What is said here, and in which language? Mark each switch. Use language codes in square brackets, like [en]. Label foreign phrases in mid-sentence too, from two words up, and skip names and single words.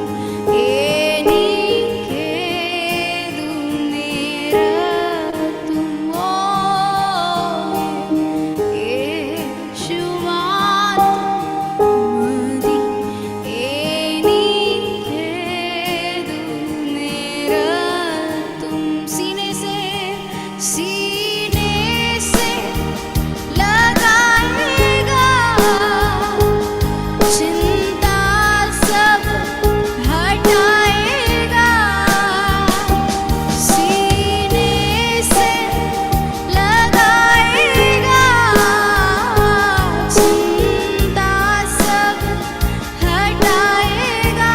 [ml] എനിക്കേതു നേരത്തും ഓ യേശു മാത്രം മതി. എനിക്കേതു നേരത്തും [hi] सीने से लगाएगा चिंता सब हटाएगा. सीने से लगाएगा चिंता सब हटाएगा.